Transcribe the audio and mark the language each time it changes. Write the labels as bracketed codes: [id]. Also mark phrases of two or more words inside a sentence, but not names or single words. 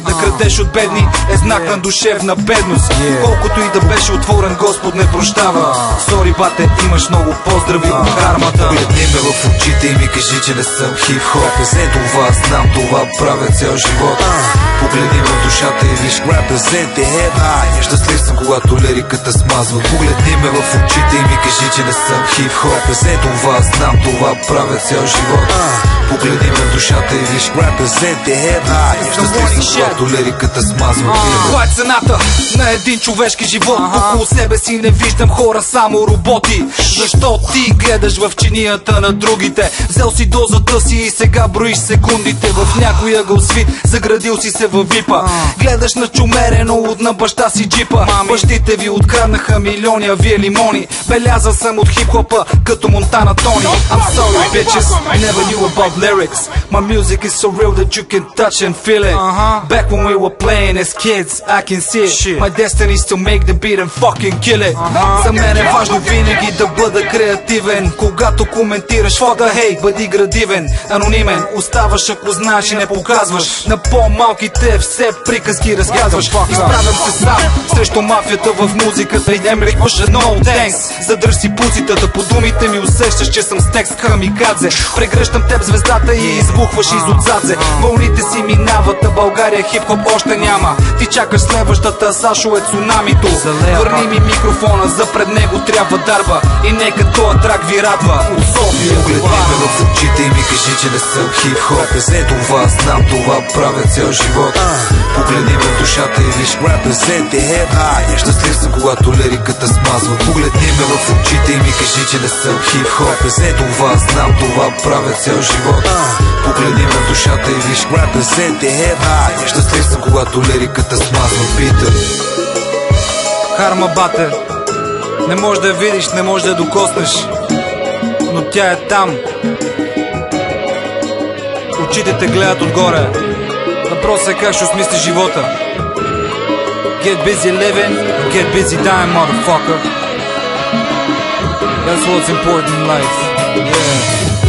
[bg] Да крадеш от бедни е знак на душевна бедност. Колкото и да беше отворен, Господ не прощава. Сори, бате, имаш много поздрави от кармата. Погледни ме в очите и ми кажи, че не съм хип-хоп. Е това, знам, това правя цял живот. Погледни ме в душата и виж [en] represent the hip-hop. [bg] Щастлив съм, когато лириката смазва. Погледни ме в очите и ми кажи, че не съм хип-хоп. Е това, знам, това правя цял живот. Погледни ме в душата и виж [en] represent the hip-hop. [bg] Щастлив съм, когато лириката смазва. Това е цената на един човешки живот. Около себе си не виждам хора, само роботи. Защо ти гледаш в чинията на другите? Взел си дозата си и сега броиш секундите. В някой ъгъл свит, заградил си се във випа. Гледаш начумерено от на баща си джипа. Бащите ви откраднаха милиони, а вие лимони. Белязан съм от хип-хопа, като Монтана Тони. [en] I'm sorry bitches, I never knew about lyrics. My music is so real that you can touch and feel it. Back when we were playing as kids, I can see it. My destiny is to make the beat and fucking kill it. [bg] За мен е важно винаги да бъда креативен. Когато коментираш, [en] fuck the hate, [bg] бъди градивен. Анонимен, оставаш ако знаеш и не показваш. На по-малките все приказки разказваш. Изправям се сам срещу мафията в музиката. И дем рекваш [en] no thanks. [bg] Задръж си пузитата, по думите ми усещаш, че съм с текст камикадзе. Прегръщам теб звездата и избухваш изотзадзе. Вълните си минават, а България хип-хоп още няма. Ти чакаш следващата, Сашо е цунамито. Върни ми микрофона, за пред него трябва дарба. И нека този трак ви радва от София. Погледни ме в очите и ми кажи, че не съм хип-хоп. Е това, знам, това правя цял живот. Погледни ме в душата и виж [en] represent the hip-hop. [bg] Щастлив съм, когато лириката смазва. Погледни ме в очите и ми кажи, че не съм хип-хоп. Е това, знам, това правя цял живот. Погледни ме в душата и виж [en] represent the hip-hop. [bg] Щастлив съм, когато лириката смазва бита. Карма, бате, не можеш да я видиш, не можеш да я докоснеш, но тя е там. Очите те гледат отгоре. Въпросът е как ще осмислиш живота. [en] Get busy living, get busy dying, motherfucker. That's what's important in life. Yeah.